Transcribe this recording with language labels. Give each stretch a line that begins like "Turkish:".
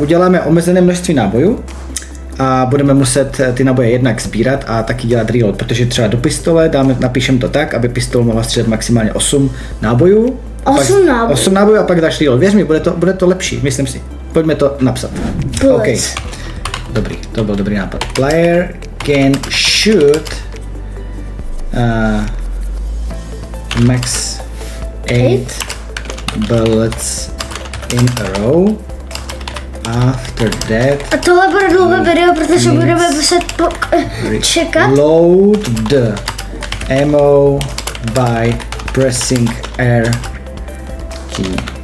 Czech: Uděláme omezené množství nábojů a budeme muset ty náboje jednak sbírat a taky dělat reload, protože třeba do pistole napíšeme to tak, aby pistol mohla střílet maximálně 8 nábojů. 8 nábojů a pak dáš reload. Věř mi, bude to lepší, myslím si. Pojďme to napsat. OK. Dobrý, to byl dobrý nápad.
English: Player can shoot max 8 bullets in a row. After that,
Czech: a tohle bude dlouhé video, protože budeme muset čekat.
English: Load the ammo by pressing R key.